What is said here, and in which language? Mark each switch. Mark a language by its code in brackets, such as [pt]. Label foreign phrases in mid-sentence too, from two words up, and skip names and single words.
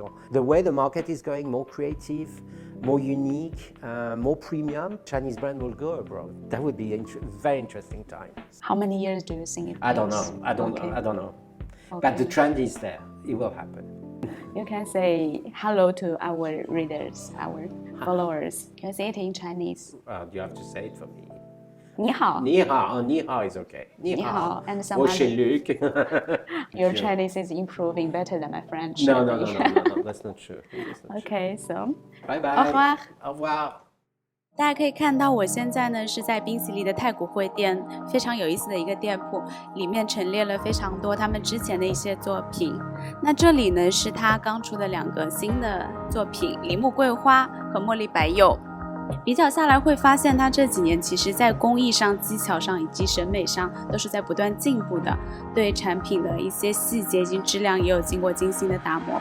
[en] Or the way the market is going, more creative, more unique, more premium, Chinese brand will go abroad. That would be a very interesting time. How many years do you think it takes? I don't know. I don't know. Okay. But the trend is there. It will happen. You can say hello to our readers, our followers. Can you say it in Chinese? You have to say it for me. [zh] 你好. [en] 你好, oh, 你好 is okay. [zh] 你好, [en] and some [zh] 我是 [en] other. Luc. Your Chinese is improving better than my French. No, that's not true. That's not Okay, so Bye bye. [fr] Au revoir. Au revoir. [zh] 大家可以看到，我现在呢是在宾夕利的太古汇店，非常有意思的一个店铺，里面陈列了非常多他们之前的一些作品。那这里呢是他刚出的2个新的作品，梨木桂花和茉莉白柚。比较下来会发现，他这几年其实在工艺上、技巧上以及审美上都是在不断进步的，对产品的一些细节以及质量也有经过精心的打磨。